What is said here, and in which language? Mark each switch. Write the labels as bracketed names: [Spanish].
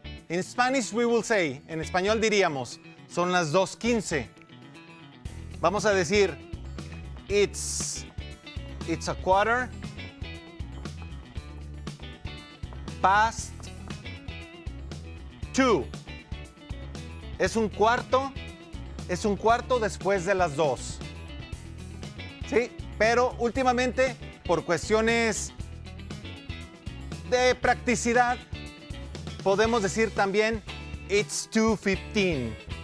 [English] In Spanish we will say, [Spanish] en español diríamos, son las 2:15. Vamos a decir, [English] it's a quarter past 2. [Spanish] Es un cuarto después de las 2. ¿Sí? Pero últimamente, por cuestiones de practicidad, podemos decir también [English] it's 2:15.